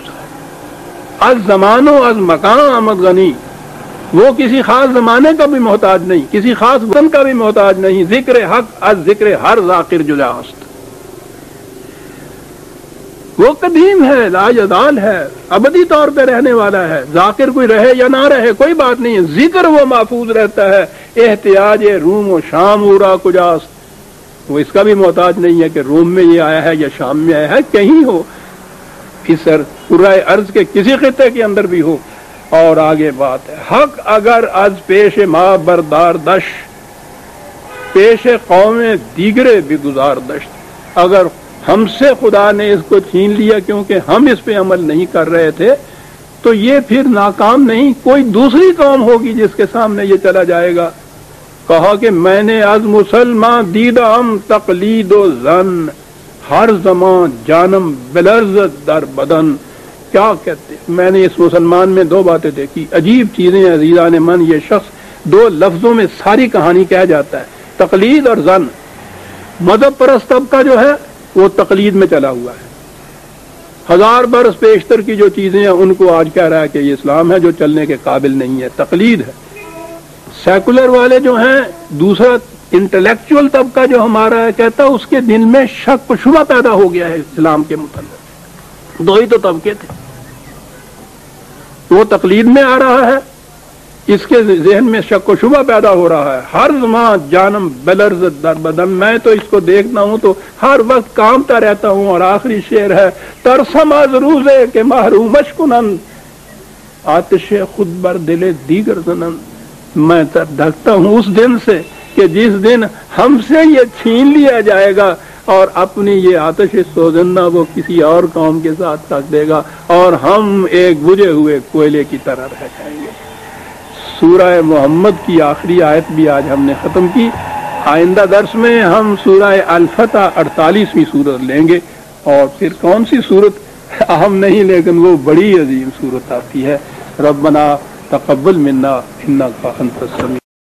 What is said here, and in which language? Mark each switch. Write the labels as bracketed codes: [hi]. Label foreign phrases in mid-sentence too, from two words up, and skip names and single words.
[fa] از زمانوں از مکان آمد غنی، [ur] وہ کسی خاص زمانے کا بھی محتاج نہیں، کسی خاص وطن کا بھی محتاج نہیں. [fa] ذکر حق از ذکر ہر ذاکر جدا است، [ur] وہ قدیم ہے، لا یزال ہے، ابدی طور پہ رہنے والا ہے. ذاکر کوئی رہے یا نہ رہے کوئی بات نہیں ہے، ذکر وہ محفوظ رہتا ہے. [fa] احتیاج روم و شام اورا کجاست، [ur] وہ اس کا بھی محتاج نہیں ہے کہ روم میں یہ آیا ہے یا شام میں آیا ہے، کہیں ہو اس پورا ارض کے کسی خطے کے اندر بھی ہو. اور آگے بات ہے، [fa] حق اگر از پیش ما بردار دش، پیش قوم دیگرے بھی گزار دشت. [ur] اگر ہم سے خدا نے اس کو چھین لیا کیونکہ ہم اس پہ عمل نہیں کر رہے تھے تو یہ پھر ناکام نہیں، کوئی دوسری قوم ہوگی جس کے سامنے یہ چلا جائے گا. کہا کہ میں نے [fa] از مسلمان دیدم تقلید و زن، ہر زمان جانم بلرزت در بدن. [ur] کیا کہتے ہیں، میں نے اس مسلمان میں دو باتیں دیکھی عجیب چیزیں [fa] عزیزان من. [ur] یہ شخص دو لفظوں میں ساری کہانی کہہ جاتا ہے، تقلید اور زن. مذہب پرست طبقہ جو ہے وہ تقلید میں چلا ہوا ہے، 1000 برس پیشتر کی جو چیزیں ہیں ان کو آج کہہ رہا ہے کہ یہ اسلام ہے جو چلنے کے قابل نہیں ہے، تقلید ہے. سیکولر والے جو ہیں، دوسرا انٹلیکچوئل طبقہ جو ہمارا ہے، کہتا ہے اس کے دل میں شک و شبہ پیدا ہو گیا ہے اسلام کے متعلق. دو ہی تو طبقے تھے، وہ تقلید میں آ رہا ہے، اس کے ذہن میں شک و شبہ پیدا ہو رہا ہے. [fa] ہر زمان جانم بلرزت در بدن، [ur] میں تو اس کو دیکھتا ہوں تو ہر وقت کامتا رہتا ہوں. اور آخری شعر ہے، [fa] ترسم از روزے کہ محرومش کنند، آتش خود بر دل دیگر زنند. [ur] میں ڈرتا ہوں اس دن سے کہ جس دن ہم سے یہ چھین لیا جائے گا اور اپنی یہ آتش سوزندہ وہ کسی اور قوم کے ساتھ رکھ دے گا اور ہم ایک بجھے ہوئے کوئلے کی طرح رہ جائیں گے. سورہ محمد کی آخری آیت بھی آج ہم نے ختم کی. آئندہ درس میں ہم سورہ الفتح 48ویں سورت لیں گے، اور پھر کون سی سورت اہم نہیں لیکن وہ بڑی عظیم سورت آتی ہے. [ar] ربنا تقبل منا انک انت السمیع